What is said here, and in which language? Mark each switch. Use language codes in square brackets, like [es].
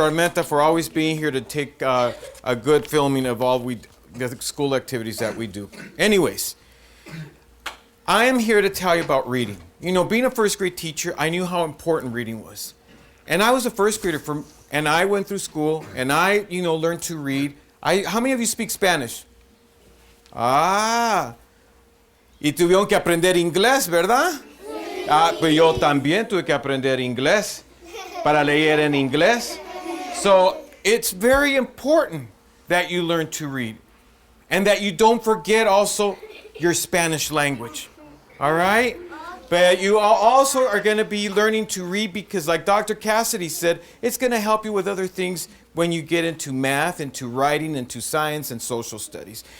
[en] Armenta for always being here to take a good filming of all the school activities that we do. Anyways, I am here to tell you about reading. You know, being a first grade teacher, I knew how important reading was. And I was a first grader and I went through school and I, learned to read. How many of you speak Spanish? [es] Ah, y tuvieron que aprender inglés, ¿verdad? Sí. Ah, pues yo también tuve que aprender inglés. Para leer en inglés. [en] So it's very important that you learn to read and that you don't forget also your Spanish language. All right? But you also are going to be learning to read because, like Dr. Cassidy said, it's going to help you with other things when you get into math, into writing, into science and social studies.